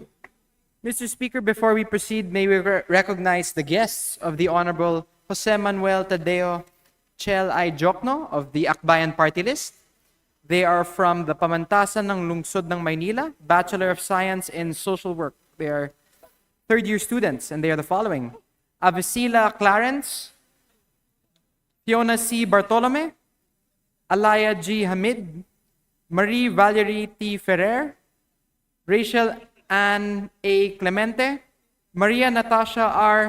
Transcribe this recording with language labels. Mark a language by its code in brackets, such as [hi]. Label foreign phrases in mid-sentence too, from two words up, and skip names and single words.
[en] Mr. Speaker, before we proceed, may we recognize the guests of the Honorable Jose Manuel Tadeo Chel I. Jokno of the Akbayan Party List. They are from the Pamantasan ng Lungsod ng Maynila, Bachelor of Science in Social Work. They are third-year students, and they are the following: Avicila Clarence, Fiona C. Bartolome, Alaya G. Hamid, Marie Valerie T. Ferrer, Rachel Anne A. Clemente, Maria Natasha R.